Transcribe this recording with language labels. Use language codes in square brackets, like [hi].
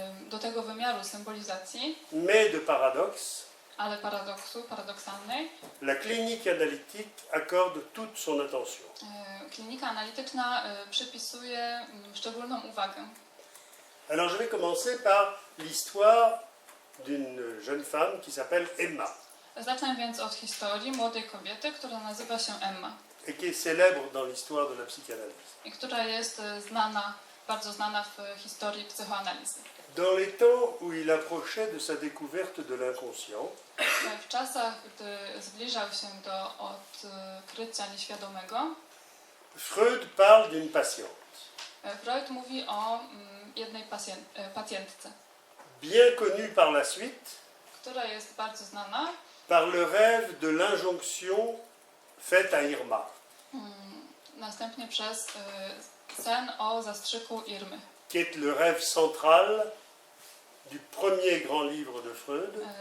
[pl] Do tego wymiaru symbolizacji, [fr] mais de paradoxe, [pl] ale paradoksalnej, [fr] la clinique analytique accorde toute son attention. [pl] klinika analityczna przypisuje szczególną uwagę. [fr] Alors je vais commencer par l'histoire d'une jeune femme qui s'appelle Emma [pl] Zacznę więc od historii młodej kobiety, która nazywa się Emma [fr] et qui est célèbre dans l'histoire de la psychanalyse. [pl] i która jest bardzo znana w historii psychoanalizy. [fr] Dans les temps où il approchait de sa découverte de l'inconscient, [pl] W czasach, gdy zbliżał się do odkrycia nieświadomego, [fr] Freud parle d'une patiente, [pl] Freud mówi o jednej pacjentce, [fr] bien connue par la suite, [pl] która jest bardzo znana [fr] par le rêve de l'injonction faite à Irma. [pl] następnie przez sen o zastrzyku Irmy. [fr] Qui est le rêve central du premier grand livre de Freud,